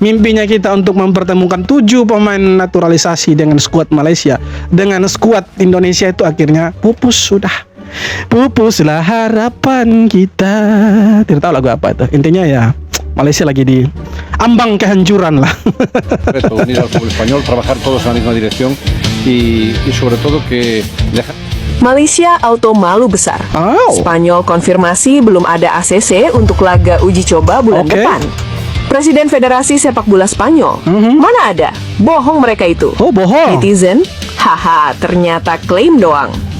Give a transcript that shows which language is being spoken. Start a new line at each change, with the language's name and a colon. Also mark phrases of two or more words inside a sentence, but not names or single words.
Indonesian: mimpinya kita untuk mempertemukan 7 pemain naturalisasi dengan skuad Malaysia dengan skuad Indonesia itu akhirnya pupus sudah. Pupuslah harapan kita. Tidak tahu lagu apa itu. Intinya ya Malaysia lagi di ambang kehancuran lah.
Spanish: Unir al fútbol español, trabajar todos en la misma dirección y sobre todo que
Indonesian: Malaysia auto malu besar. Spanyol konfirmasi belum ada ACC untuk laga uji coba bulan depan. Presiden Federasi Sepak Bola Spanyol, mana ada? Bohong mereka itu. Oh, bohong. Netizen, haha, ternyata klaim doang.